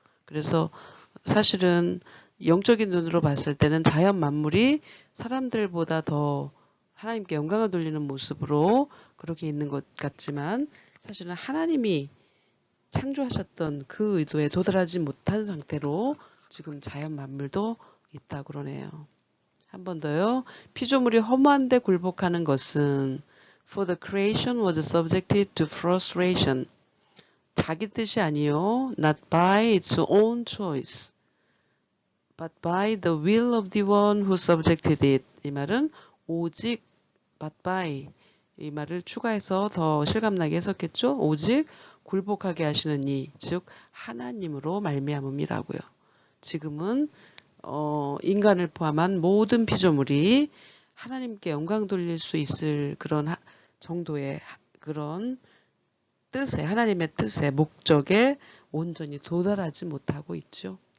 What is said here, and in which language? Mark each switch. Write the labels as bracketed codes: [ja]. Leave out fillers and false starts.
[ko] 그래서 사실은 영적인 눈으로 봤을 때는 자연 만물이 사람들보다 더 하나님께 영광을 돌리는 모습으로 그렇게 있는 것 같지만 사실은 하나님이 창조하셨던 그 의도에 도달하지 못한 상태로 지금 자연 만물도 있다 그러네요. 한 번 더요. 피조물이 허무한데 굴복하는 것은 [en] For the creation was subjected to frustration. [ko] 자기 뜻이 아니요. [en] Not by its own choice. But by the will of the one who subjected it. [ko] 이 말은 오직 [en] but by [ko] 이 말을 추가해서 더 실감나게 해석했죠. 오직 굴복하게 하시는 이, 즉 하나님으로 말미암음이라고요. 지금은 인간을 포함한 모든 피조물이 하나님께 영광 돌릴 수 있을 그런 정도의 그런 뜻에 하나님의 뜻에 목적에 온전히 도달하지 못하고 있죠.